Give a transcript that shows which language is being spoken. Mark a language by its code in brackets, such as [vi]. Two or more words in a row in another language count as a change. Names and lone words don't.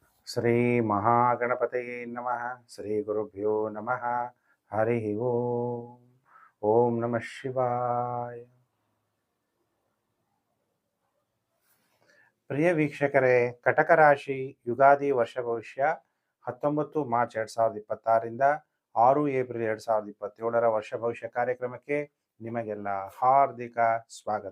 [sa] ಶ್ರೀ ಮಹಾಗಣಪತಯೇ ನಮಃ. ಶ್ರೀ ಗುರುಭ್ಯೋ ನಮಃ. ಹರಿ ಓಂ. ಓಂ ನಮಃ ಶಿವಾಯ. [kn] ಪ್ರಿಯ ವೀಕ್ಷಕರೇ, ಕಟಕ ರಾಶಿ ಯುಗಾದಿ ವರ್ಷ ಭವಿಷ್ಯ 19 ಮಾರ್ಚ್ 2026ರಿಂದ 6 ಏಪ್ರಿಲ್ 2027 ವರ್ಷ ಭವಿಷ್ಯ ಕಾರ್ಯಕ್ರಮಕ್ಕೆ ನಿಮಗೆಲ್ಲ ಹಾರ್ದಿಕ ಸ್ವಾಗತ.